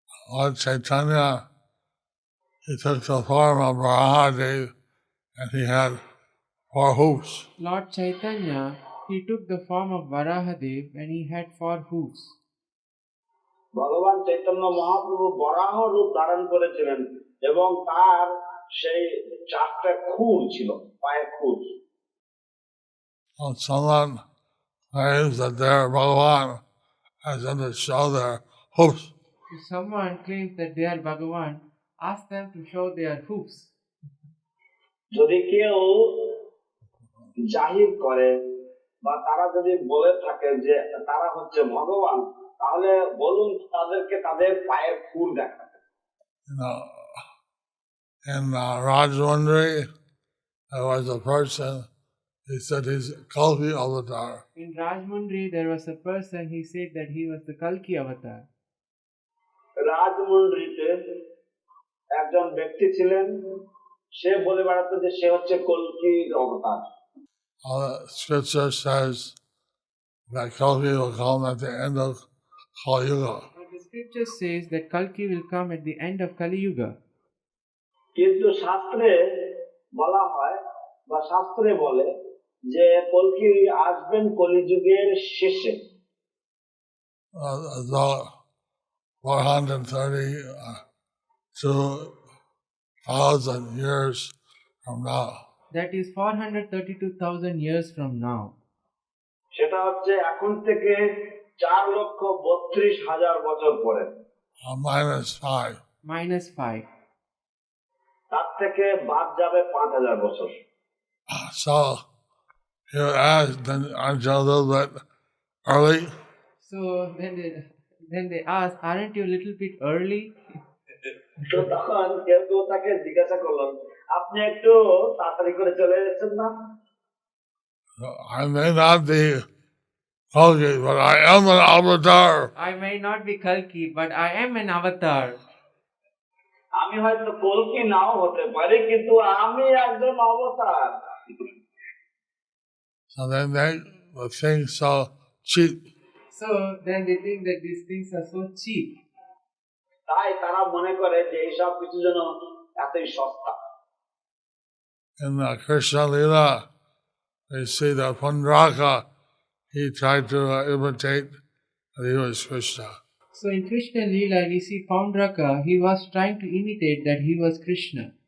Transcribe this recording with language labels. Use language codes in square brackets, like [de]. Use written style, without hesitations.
[en] Lord Chaitanya, he took the form of Varahadev and he had 4 hoofs. Lord Chaitanya, he took the form of Varahadev and he had 4 hoofs. [bn] ভগবান চৈতন্য মহাপ্রভু বরাহ রূপ ধারণ করেছিলেন এবং তার সেই 4টা খুর ছিল, পায়ের খুর। [en] When someone claims that they're Bhagavan, as in the show their hoofs. If someone claims that they are Bhagavan, ask them to show their hoofs. [bn] যদি কেউ জাহির করে বা তারা যদি বলে থাকে যে তারা হচ্ছে ভগবান, তাহলে বলুন তাদেরকে তাদের পায়ের খুর দেখাতে। [en] In Rajmundry, there was a person, he said he's Kalki avatar. In Rajmundry, there was a person, he said that he was the Kalki avatar. [bn] রাজমন্ড্রিতে একজন ব্যক্তি ছিলেন, সে বলে বেড়াতো যে সে হচ্ছে কল্কির অবতার। [en] Scripture says that Kalki will come at the end of Kali Yuga. But the scripture says that Kalki will come at the end of Kali Yuga. [bn] কিন্তু শাস্ত্রে বলা হয় বা শাস্ত্রে বলে যে কল্কি আসবেন কলিযুগের শেষে। [en] About 432,000 years from now. That is 432,000 years from now. [bn] সেটা হচ্ছে এখন থেকে 4,32,000 বছর পরে। -5. -5. তার থেকে বাদ যাবে 5,000 বছর। [en] So you asked aren't you a little bit early? So then they asked, aren't you a little bit early? [bn] তো তখন কেউ কেউ তাকে জিজ্ঞাসা করলেন, আপনি একটু তাড়াতাড়ি করে চলে এসেছেন না? [en] I may not be Kalki, but I am an avatar. I may not be Kalki, but I am an avatar. [bn] আমি হয়তো কল্কি নাও হতে পারি, কিন্তু আমি একজন অবতার। [en] So they make the things so cheap. So then they think that these things are so cheap. [bn] তাই তারা মনে করে যে এইসব কিছু যেন এতই সস্তা। [en] In the Krishna Lila, they see that Pundraka, he tried to imitate that he was Krishna. So in Krishna Leela, we see Paundraka, he was trying to imitate that he was Krishna.